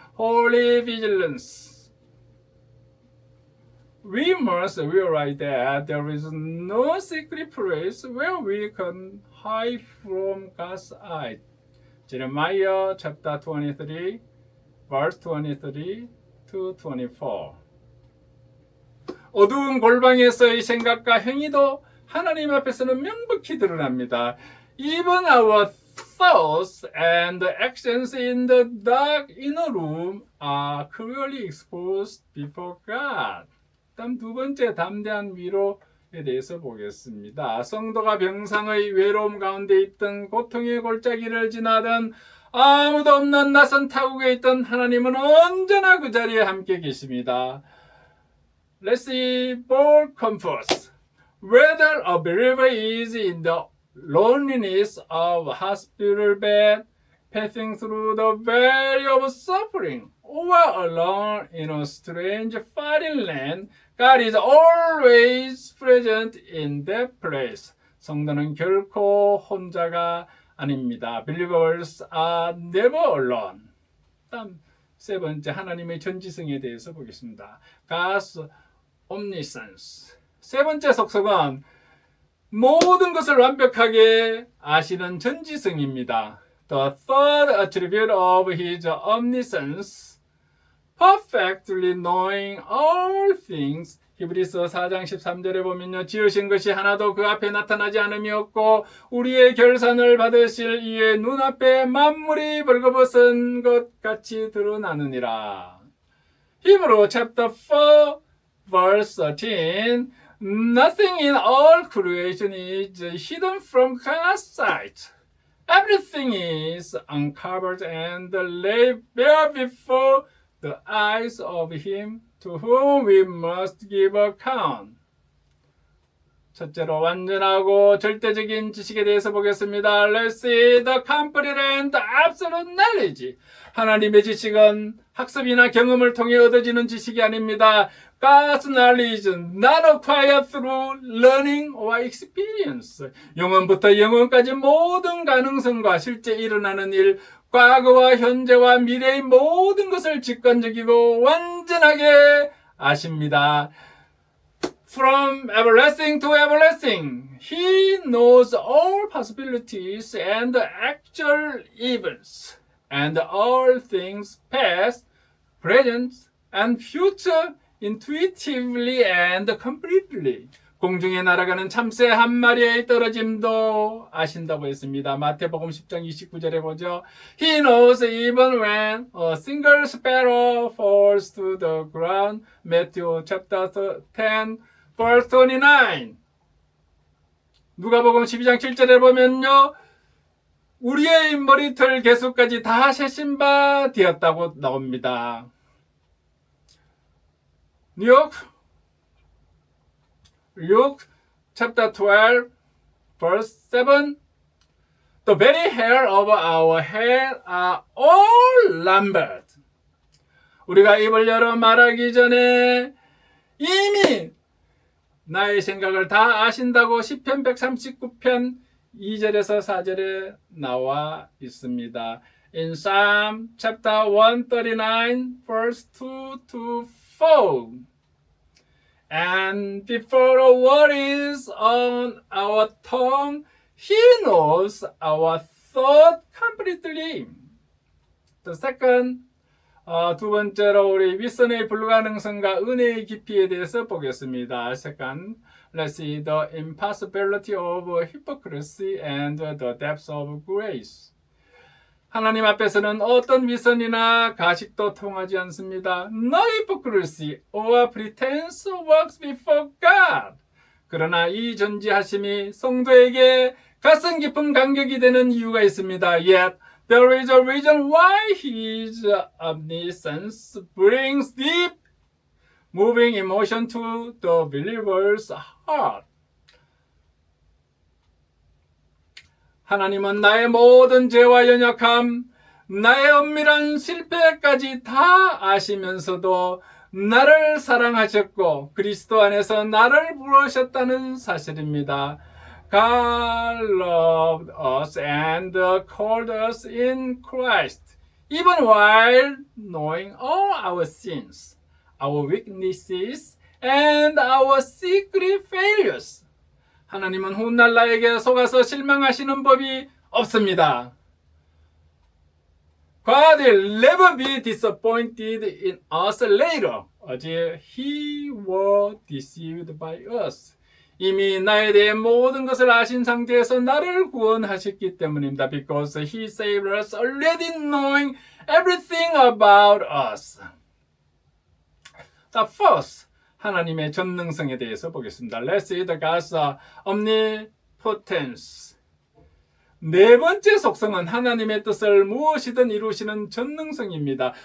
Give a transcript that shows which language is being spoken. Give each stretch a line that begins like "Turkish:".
English: Holy vigilance. We must realize that there is no secret place where we can hide from God's eye. Jeremiah chapter 23, verse 23 to 24.
Korean: 어두운 골방에서의 생각과 행위도 하나님 앞에서는 명백히 드러납니다.
English: Even our thoughts and actions in the dark inner room are clearly exposed before God.
Korean: 다음 두 번째, 담대한 위로에 대해서 보겠습니다. 성도가 병상의 외로움 가운데 있던 고통의 골짜기를 지나던 아무도 없는 낯선 타국에 있던 하나님은 언제나 그 자리에 함께 계십니다.
English: Let's see bold comforts. Whether a believer is in the loneliness of a hospital bed, passing through the valley of suffering, or alone in a strange foreign land, God is always present in that place.
Korean: 성도는 결코 혼자가 아닙니다.
English: Believers are never alone.
Korean: 다음 세 번째, 하나님의 전지성에 대해서 보겠습니다.
English: God's omniscience.
Korean: 세 번째 속성은 모든 것을 완벽하게 아시는 전지성입니다.
English: The third attribute of His omniscience, perfectly knowing all things.
Korean: 히브리서 4장 13절에 보면요. 지으신 것이 하나도 그 앞에 나타나지 않음이 없고 우리의 결산을 받으실 이의 눈앞에 만물이 벌거벗은 것 같이 드러나느니라. 히브리
English: chapter 4 verse 13. Nothing in all creation is hidden from God's sight. Everything is uncovered and laid bare before the eyes of Him to whom we must give account.
Korean: 첫째로 완전하고 절대적인 지식에 대해서 보겠습니다.
English: Let's see the complete and absolute knowledge.
Korean: 하나님의 지식은 학습이나 경험을 통해 얻어지는 지식이 아닙니다.
English: God's knowledge not acquired through learning or experience.
Korean: 영원부터 영원까지 모든 가능성과 실제 일어나는 일, 과거와 현재와 미래의 모든 것을 직관적이고 완전하게 아십니다.
English: From everlasting to everlasting, He knows all possibilities and actual events, and all things past, present, and future intuitively and completely.
Korean: 공중에 날아가는 참새 한 마리의 떨어짐도 아신다고 했습니다. 마태복음 10장 29절에 보죠.
English: He knows even when a single sparrow falls to the ground. Matthew chapter 10 verse 29.
Korean: 누가복음 12장 7절에 보면요. 우리의 머리털 개수까지 다 세신 바 되었다고 나옵니다.
English: Luke chapter 12 verse 7. The very hair of our head are all numbered.
Korean: 우리가 입을 열어 말하기 전에 이미 나의 생각을 다 아신다고 시편 139편 2절에서 4절에 나와 있습니다.
English: In Psalm chapter 139 verse 2 to 4. And before a word is on our tongue, He knows our thought completely. The second,
Korean: 두 번째로 우리 윗선의 불가능성과 은혜의 깊이에 대해서 보겠습니다.
English: Second, let's see the impossibility of hypocrisy and the depth of grace.
Korean: 하나님 앞에서는 어떤 위선이나 가식도 통하지 않습니다.
English: No hypocrisy or pretense works before God.
Korean: 그러나 이 전지하심이 성도에게 가슴 깊은 간격이 되는 이유가 있습니다.
English: Yet there is a reason why His omniscience brings deep, moving emotion to the believer's heart.
Korean: 하나님은 나의 모든 죄와 연약함, 나의 엄밀한 실패까지 다 아시면서도 나를 사랑하셨고 그리스도 안에서 나를 부르셨다는 사실입니다.
English: God loved us and called us in Christ, even while knowing all our sins, our weaknesses, and our secret failures.
Korean: 하나님은 훗날 나에게 속아서 실망하시는 법이 없습니다.
English: God will never be disappointed in us later, as He was deceived by us.
Korean: 이미 나에 대해 모든 것을 아신 상태에서 나를 구원하셨기 때문입니다.
English: Because He saved us already knowing everything about us. The first,
Korean: 하나님의 전능성에 대해서 보겠습니다.
English: Let's see the God's omnipotence.
Korean: 네 번째 속성은 하나님의 뜻을 무엇이든 이루시는 전능성입니다.